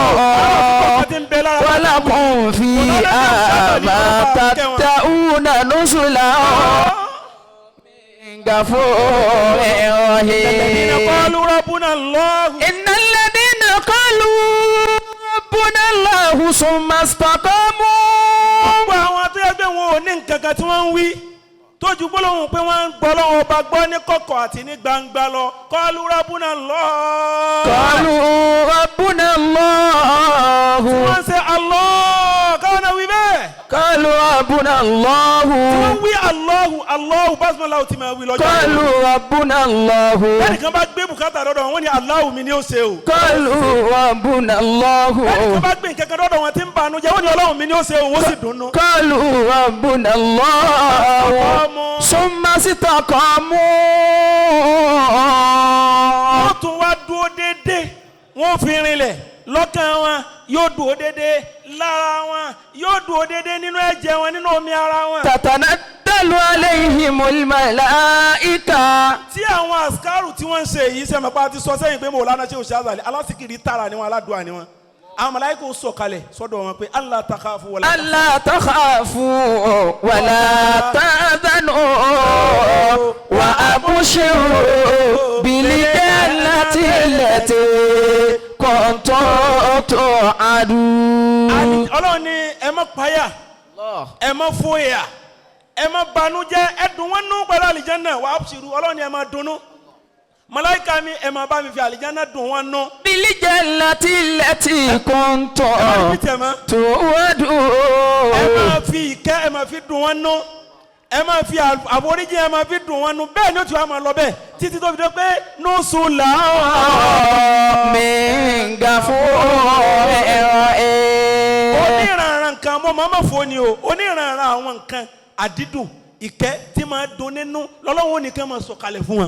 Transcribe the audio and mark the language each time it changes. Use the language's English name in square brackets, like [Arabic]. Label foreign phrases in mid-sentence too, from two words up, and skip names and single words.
[Arabic] ولكم فيها ما تدعون نزلا من غفور رحيم. إن الذين قالوا ربنا الله ثم استقاموا. [Yoruba] gbogbo àwọn tó yẹ pé wọn ò ní nǹkan kan tí wọ́n ń wí tójú gbólóhùn pé wọ́n ń gbọ́ lọ́wọ́ ọba gbọ́ ní kọ̀kọ̀ àti ní gbangba lọ [Arabic] قالوا ربنا الله. قالوا ربنا الله. [Yoruba] tí wọ́n ń ṣe Allah káwọn náà wí bẹ́ẹ̀. [Arabic] قالوا ربنا الله. [Yoruba] tí wọ́n wí [Arabic] الله الله [Yoruba] basmala ti máa wí lọ́jọ́. [Arabic] قالوا ربنا الله. [Yoruba] ẹnìkan bá gbé bùkátà lọ́dọ̀ wọn ní Allahu mi ni ó ṣe o. [Arabic] قالوا ربنا الله. [Yoruba] ẹnìkan bá gbé nǹkan kan lọ́dọ̀ wọn tí ń bànú jẹ́ wọ́n ní Ọlọ́run mi ni ó ṣe o wọ́n sì dùnnú. [Arabic] قالوا ربنا الله. ثم استقاموا. [Yoruba] wọ́n tún wá dúró déédéé wọ́n fi rinlẹ̀ lọ́kàn wọn yóò dúró dédé lára wọn yóò dúró dédé nínú ẹ̀jẹ̀ wọn nínú omi ara wọn. [Arabic] تتنزل عليهم الملائكة. [Yoruba] tí àwọn àsìkárù tí wọ́n ń ṣe yìí sẹ́mi pa ti sọ sẹ́yìn pé Mawlana Sheikh Shazali alásìkiri tààrà ni wọn aládùá ni wọn. àwọn màláíkà ó sọ̀kalẹ̀ sọ́dọ̀ wọn pé Allah [Arabic] تخافوا ولا تحزنوا وأبشروا بالجنة التي كنتم توعدون. [Yoruba] Ọlọ́run ní ẹ má páyà ẹ má fòyà ẹ má banújẹ́ ẹ dùn wọ́n nú pẹ̀lú àlìjánnà [Arabic] وأبشروا. [Yoruba] Ọlọ́run ní ẹ má dunnú. Màláíkà mi ẹ má bá mi fi àlìjánnà dùn wọ́n nú. [Arabic] بالجنة التي كنتم توعدون. [Yoruba] ẹ má fi ìkẹ́ ẹ má fi dùn wọ́n nú. ẹ má fi àforíjì ẹ má fi dùn wọ́n nú. bẹ́ẹ̀ ni ó ti wá máa lọ bẹ́ẹ̀ títí tó fi dé pé nùsùlà [Arabic] من غفور رحيم. [Yoruba] oníranran nǹkan mo máa ma fò ni o oníranran àwọn nǹkan àdídùn ìkẹ́ tí máa dùn nínú lọ́lọ́wọ́ nìkan máa sọ̀kalẹ̀ fún wọn.